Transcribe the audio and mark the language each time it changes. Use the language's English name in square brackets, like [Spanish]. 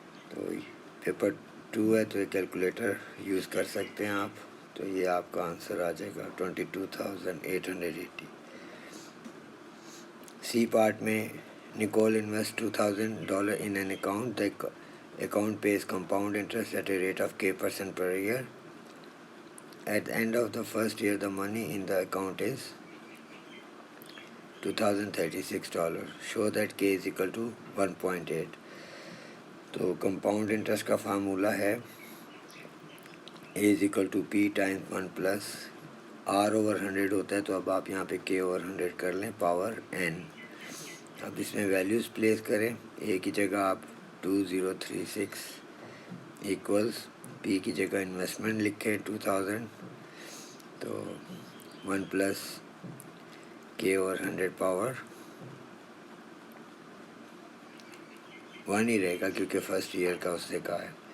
[Urdu] تو پیپر 2 ہے تو یہ کیلکولیٹر یوز کر سکتے ہیں آپ. تو یہ آپ کا آنسر آ جائے گا 22,880. [English] C part میں Nicole invest $2,000 in an account. The account pays compound interest at a rate of K% per year. At the end of the first year, the money in the account is $2,036. Show that K is equal to 1.8. [Urdu] تو compound interest کا formula ہے [English] A is equal to P times 1 plus R over 100 [Urdu] ہوتا ہے. تو اب آپ یہاں پہ K over 100 کر لیں پاور N. اب اس میں ویلیوز پلیس کریں. A کی جگہ آپ 2036 ایکولز P کی جگہ انویسٹمنٹ لکھیں 2,000 تو 1 پلس K over 100 پاور 1 ہی رہے گا کیونکہ فرسٹ ایئر کا اس سے کہا ہے.